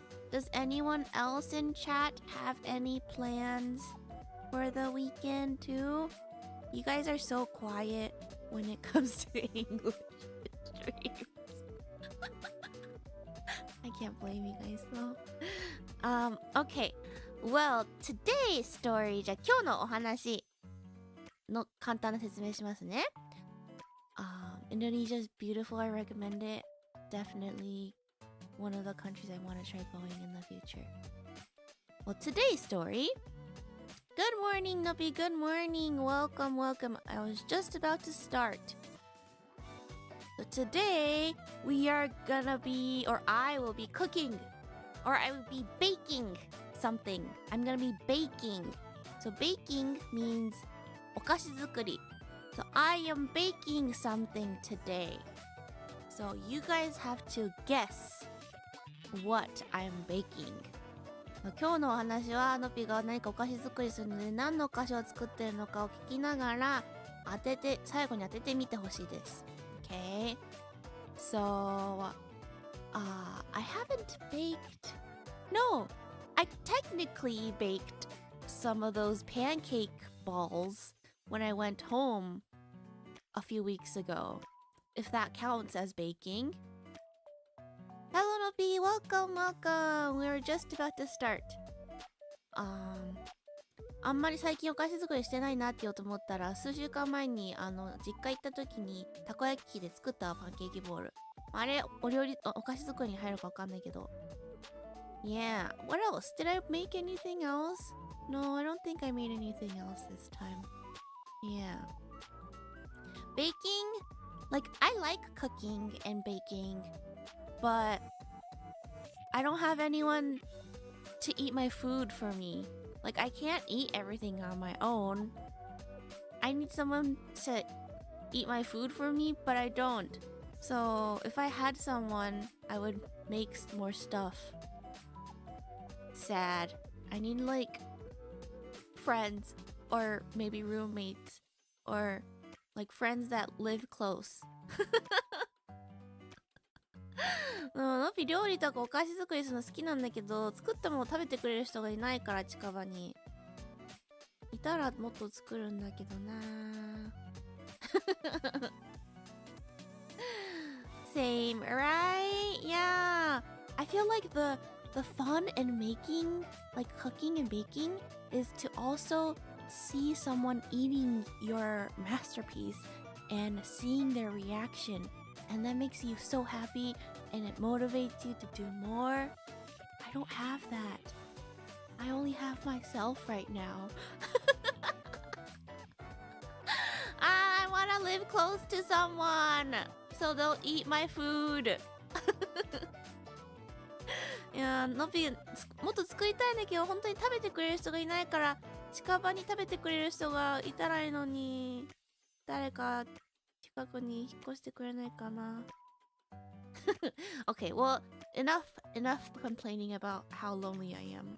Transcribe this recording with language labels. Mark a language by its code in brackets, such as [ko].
[en] Does anyone else in chat have any plans for the weekend too? You guys are so quiet when it comes to English streams. I can't blame you guys though. Okay. Well, today's story [ja] じゃあ今日のお話の簡単な説明しますね。 [en] Indonesia is beautiful. I recommend it. Definitely one of the countries I want to try going in the future. Well, today's story. Good morning, Noppy. Good morning. Welcome. I was just about to start. So today we are gonna be, or I will be cooking, or I will be baking something. I'm gonna be baking. So baking means [ja] お菓子作り. [en] So I am baking something today. So you guys have to guess what I'm baking. [ja] 今日のお話はのぴが何かお菓子作りするので何のお菓子を作ってるのかを聞きながら最後に当ててみてほしいです。 [en] Okay? So, I haven't baked. No, I technically baked some of those pancake balls when I went home a few weeks ago. If that counts as baking. Hello, Nopi. Welcome. We're just about to start. [ja] あんまり最近お菓子作りしてないなって言おうと思ったら数週間前に実家行った時にたこ焼き器で作ったパンケーキボール。あれお菓子作りに入るかわかんないけど。 [en] Yeah. What else? Did I make anything else? No, I don't think I made anything else this time. Yeah. Baking? Like, I like cooking and baking, but I don't have anyone to eat my food for me. Like, I can't eat everything on my own. I need someone to eat my food for me, but I don't. So, if I had someone, I would make more stuff. Sad. I need, like, friends, or maybe roommates, or, like, friends that live close. [ja] のび料理とかお菓子作りするの好きなんだけど作ったもの食べてくれる人がいないから近場にいたらもっと作るんだけどな [en] Same, right? Yeah. I feel like the fun in making, like cooking and baking, is to also see someone eating your masterpiece and seeing their reaction. And that makes you so happy and it motivates you to do more. I don't have that. I only have myself right now. I want to live close to someone so they'll eat my food. [ja] いやのびもっと作りたいんだけど本当に食べてくれる人がいないから近場に食べてくれる人がいたらいいのに誰か近くに引っ越してくれないかな [en] Okay, well, enough complaining about how lonely I am.